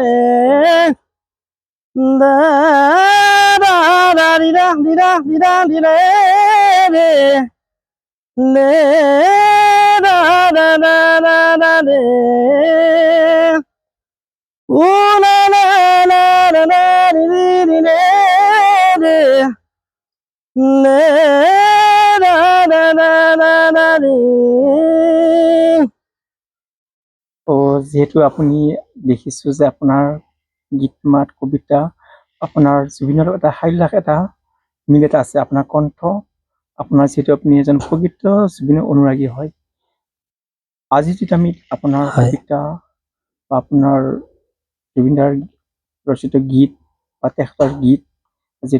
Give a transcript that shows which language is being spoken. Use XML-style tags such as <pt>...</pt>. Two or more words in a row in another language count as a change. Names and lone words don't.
<as>da da da di da di da di da di da de da da da da da de la la la la la di di de de da da da da da de। যিহেতু আপুনি দেখিছোঁ যে আপোনাৰ গীত মাত কবিতা আপোনাৰ জুবিনৰ এটা হাইলাখ এটা মিল এটা আছে, আপোনাৰ কণ্ঠ, আপোনাৰ যিহেতু আপুনি এজন প্ৰকৃত জুবিনৰ অনুৰাগী হয়, আজি যদি আমি আপোনাৰ কবিতা বা আপোনাৰ জুবিনদাৰ ৰচিত গীত বা তেখেতৰ গীত যিটো</as>